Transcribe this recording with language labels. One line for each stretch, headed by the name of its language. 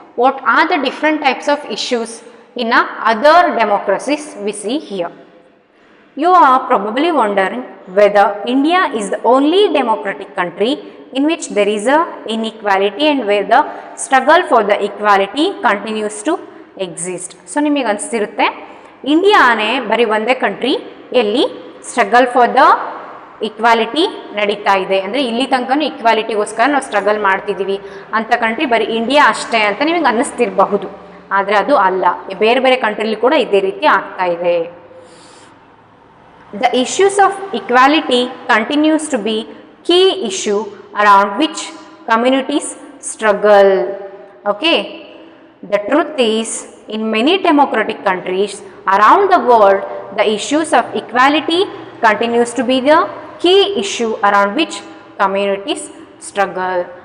English: What are the different types of issues in other democracies we see here? You are probably wondering whether India is the only democratic country in which there is a inequality and where the struggle for the equality continues to exist.
Kannada: So ನಿಮಗೆ ಅನಿಸ್ತಿರುತ್ತೆ ಇಂಡಿಯಾನೇ ಬರೀ ಒಂದೇ country ಎಲ್ಲಿ
English: struggle for the equality
Kannada: ನಡೀತಾ ಇದೆ, ಅಂದರೆ ಇಲ್ಲಿ ತನಕನೂ ಈಕ್ವಾಲಿಟಿಗೋಸ್ಕರ ನಾವು ಸ್ಟ್ರಗಲ್ ಮಾಡ್ತಿದ್ದೀವಿ ಅಂತ ಕಂಟ್ರಿ ಬರೀ ಇಂಡಿಯಾ ಅಷ್ಟೇ ಅಂತ ನಿಮಗೆ ಅನ್ನಿಸ್ತಿರಬಹುದು. ಆದರೆ ಅದು ಅಲ್ಲ, ಬೇರೆ ಬೇರೆ ಕಂಟ್ರಿಲಿ ಕೂಡ ಇದೇ ರೀತಿ ಆಗ್ತಾ ಇದೆ.
English: The issues of equality continues to be key issue around which communities struggle. Okay, the truth is in many democratic countries around the world the issues of equality continues to be the key issue around which communities struggle.